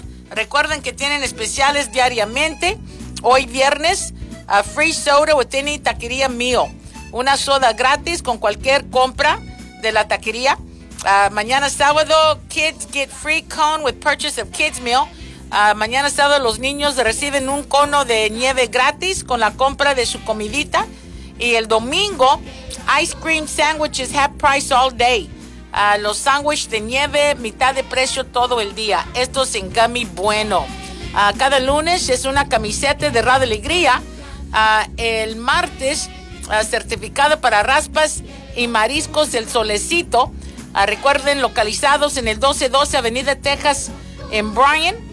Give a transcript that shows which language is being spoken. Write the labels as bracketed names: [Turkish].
[Spanish] Recuerden que tienen especiales diariamente. Hoy viernes, [English] free soda with any [Spanish] taquería mío. Una soda gratis con cualquier compra de la taquería. Mañana sábado, [English] kids get free cone with purchase of kids meal. [Spanish] Mañana sábado los niños reciben un cono de nieve gratis con la compra de su comidita. Y el domingo, [English] ice cream sandwiches half price all day. [Spanish] Los sándwiches de nieve, mitad de precio todo el día. Esto es en Gummy Bueno. Cada lunes es una camiseta de Radio Alegría. El martes, certificado para raspas y mariscos del Solecito. Recuerden, localizados en el 1212 Avenida Texas en Bryan.